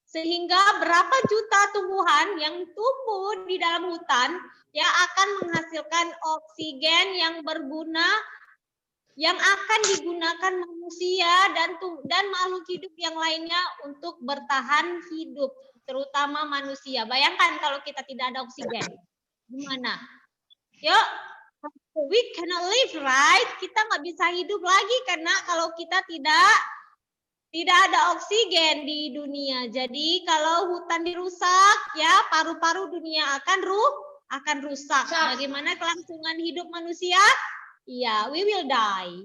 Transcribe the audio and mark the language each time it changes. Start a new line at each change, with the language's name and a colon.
Indonesian: Sehingga berapa juta tumbuhan yang tumbuh di dalam hutan ya akan menghasilkan oksigen yang berguna yang akan digunakan manusia dan makhluk hidup yang lainnya untuk bertahan hidup, terutama manusia. Bayangkan kalau kita tidak ada oksigen, gimana?
English: Yuk, we cannot live, right?
Indonesian: Kita nggak bisa hidup lagi karena kalau kita tidak ada oksigen di dunia. Jadi kalau hutan dirusak, ya paru-paru dunia akan rusak. Bagaimana kelangsungan hidup manusia? Iya,
English: we will die.